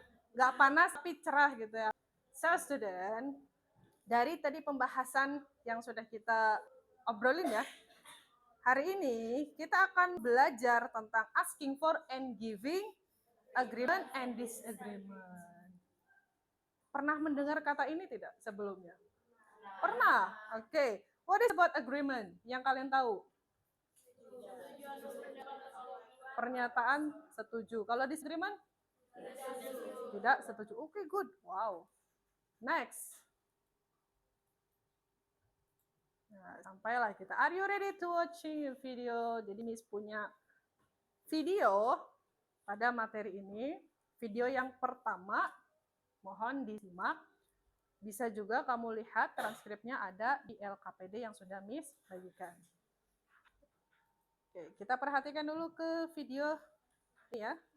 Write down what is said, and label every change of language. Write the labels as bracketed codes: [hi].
[id] Enggak panas tapi cerah gitu ya. [en] So student, [id] dari tadi pembahasan yang sudah kita obrolin ya, hari ini kita akan belajar tentang [en] asking for and giving, agreement and disagreement. [id] Pernah mendengar kata ini tidak sebelumnya? Pernah? Oke. Okay. [en] What is about agreement? [id] Yang kalian tahu? Pernyataan setuju. Kalau disagreement? Tidak setuju. Oke, okay, good. Wow. Next. Nah, sampailah kita. [en] Are you ready to watching your video? [id] Jadi Miss punya video pada materi ini. Video yang pertama, mohon disimak. Bisa juga kamu lihat transkripnya ada di LKPD yang sudah Miss bagikan. Oke, kita perhatikan dulu ke video ini ya.